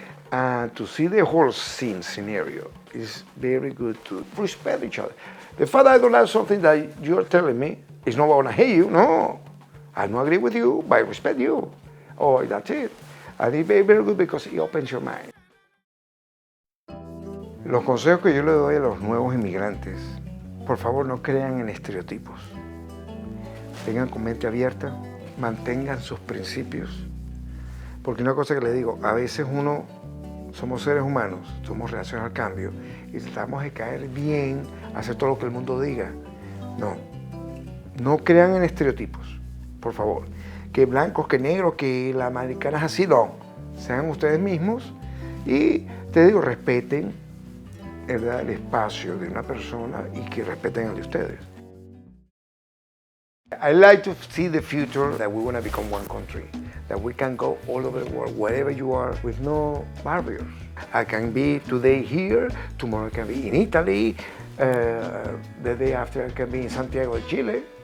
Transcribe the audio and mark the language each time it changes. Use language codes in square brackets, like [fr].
[en] And to see the whole scenario is very good to respect each other. The fact I don't like something that you're telling me is not going to hate you, no. I don't agree with you, but I respect you. Oh, that's it. And it's very, very good because it opens your mind. [es] Los consejos que yo le doy a los nuevos inmigrantes, por favor no crean en estereotipos. Tengan con mente abierta, mantengan sus principios. Porque una cosa que le digo, a veces somos seres humanos, somos reacciones al cambio y tratamos de caer bien, hacer todo lo que el mundo diga. No crean en estereotipos, por favor. Que blancos, que negros, que la americana es así, no. Sean ustedes mismos y te digo, respeten el espacio de una persona y que respeten el de ustedes. [en] I like to see the future that we want to become one country, that we can go all over the world, wherever you are, with no barriers. I can be today here, tomorrow I can be in Italy, the day after I can be in Santiago de Chile.